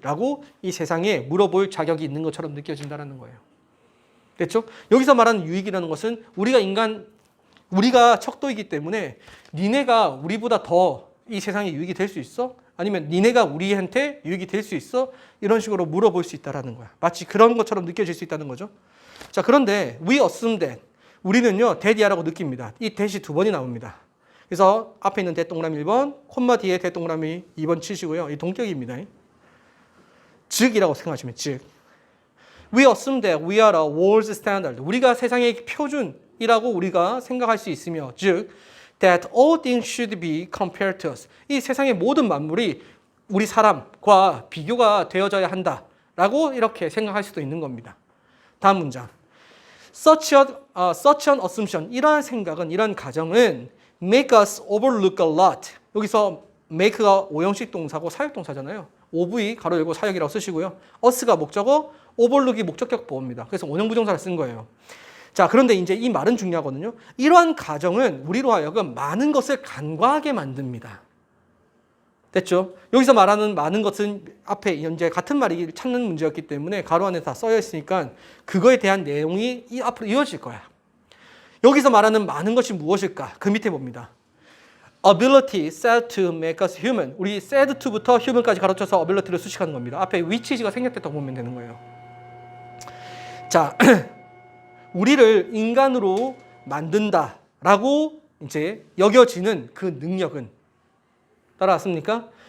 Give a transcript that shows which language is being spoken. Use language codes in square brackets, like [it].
[ko] 라고 이 세상에 물어볼 자격이 있는 것처럼 느껴진다는 거예요. 됐죠? 여기서 말하는 유익이라는 것은 우리가 척도이기 때문에 니네가 우리보다 더 이 세상에 유익이 될 수 있어? 아니면 니네가 우리한테 유익이 될 수 있어? 이런 식으로 물어볼 수 있다는 거야. 마치 그런 것처럼 느껴질 수 있다는 거죠. 자, 그런데 [en] we assume that. [ko] 우리는요, that이라고 느낍니다. 이 that이 두 번이 나옵니다. 그래서 앞에 있는 that 동그라미 1번, 콤마 뒤에 that 동그라미 2번 치시고요. 이 동격입니다. 즉이라고 생각하시면 즉. [en] We assume that we are a world standard. [ko] 우리가 세상의 표준이라고 우리가 생각할 수 있으며, 즉 [en] that all things should be compared to us. [ko] 이 세상의 모든 만물이 우리 사람과 비교가 되어져야 한다라고 이렇게 생각할 수도 있는 겁니다. 다음 문장. [en] Such an assumption. [ko] 이러한 생각은, 이러한 가정은 [en] make us overlook a lot. [ko] 여기서 make가 오형식 동사고 사역동사잖아요. OV 가로 열고 사역이라고 쓰시고요. us가 목적어, overlook이 목적격 보호입니다. 그래서 원형 부정사를 쓴 거예요. 자, 그런데 이제 이 말은 중요하거든요. 이러한 가정은 우리로 하여금 많은 것을 간과하게 만듭니다. 됐죠? 여기서 말하는 많은 것은 앞에 이제 같은 말이 찾는 문제였기 때문에 가로 안에 다 써여 있으니까 그거에 대한 내용이 앞으로 이어질 거야. 여기서 말하는 많은 것이 무엇일까? 그 밑에 봅니다. [en] Ability said to make us human. [ko] 우리 said to부터 human까지 가로쳐서 ability를 수식하는 겁니다. 앞에 which가 생략됐다고 보면 되는 거예요. 자, 우리를 인간으로 만든다라고 이제 여겨지는 그 능력은, 따라왔습니까?